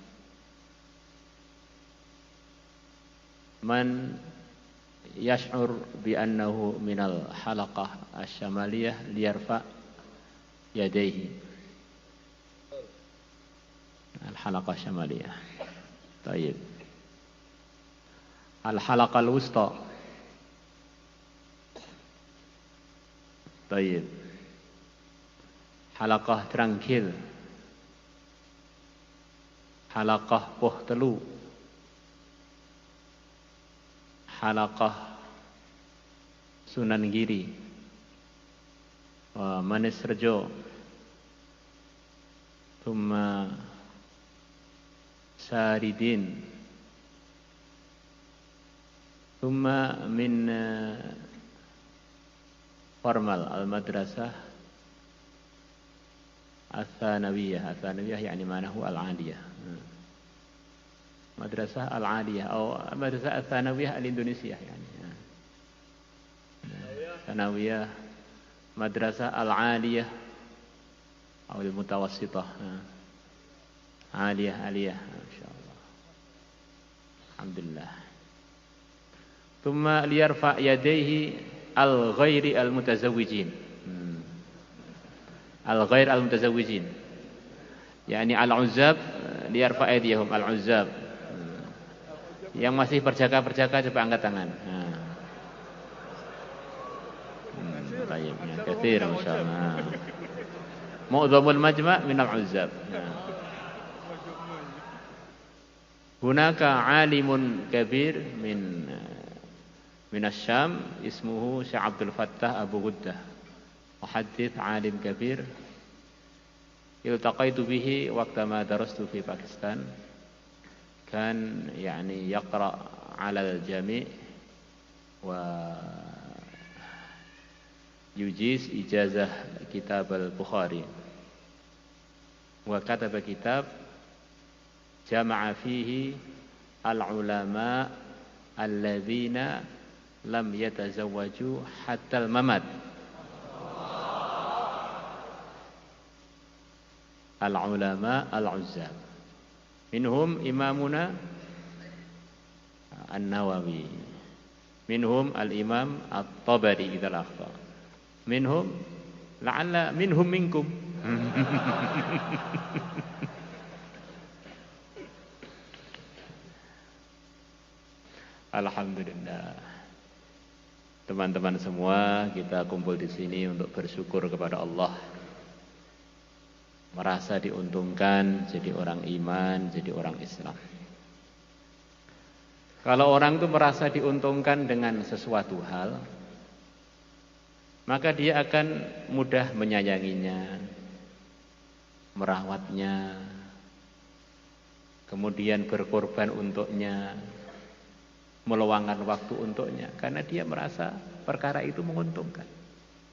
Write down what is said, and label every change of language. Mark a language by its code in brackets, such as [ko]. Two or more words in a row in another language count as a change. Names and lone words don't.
[ar] من يشعر بأنه من الحلقة الشمالية ليرفع يديه. الحلقة الشمالية. طيب. الحلقة الوسطى. طيب. Halaqah Tranquil, Halaqah Pohtelu, Halaqah Sunan Giri, Manis Rejo, Thumma Saridin, ثم من Formal المدرسة الثانوية. الثانوية يعني معناه العالية. مدرسة العالية أو مدرسة الثانوية الإندونيسية يعني. ثانوية مدرسة العالية أو المتوسطة. عالية عالية إن شاء الله. الحمد لله. ثم ليرفع يديه الغير المتزوجين. الغير المتزوجين يعني العزاب ليرفع أيديهم العزاب. [id] Yang masih berjaga-berjaga coba angkat tangan. [ar] Baik, يا كثير ما شاء الله. معظم المجمع من العزاب هناك عالم كبير من الشام اسمه الشيخ عبد الفتاح أبو غدة. محدث عالم كبير التقيت به وقتما درست في باكستان. كان يعني يقرأ على الجميع ويجيز إجازة كتاب البخاري. وكتب كتاب جمع فيه العلماء الذين لم يتزوجوا حتى الممات. العلماء العزاب. منهم إمامنا النووي. منهم الإمام الطبري إذا أخطأ. منهم لعل منهم منكم. Alhamdulillah. [id] Teman-teman semua, kita kumpul di sini untuk bersyukur kepada Allah. Merasa diuntungkan jadi orang iman, jadi orang Islam. Kalau orang itu merasa diuntungkan dengan sesuatu hal, maka dia akan mudah menyayanginya, merawatnya, kemudian berkorban untuknya, meluangkan waktu untuknya, karena dia merasa perkara itu menguntungkan.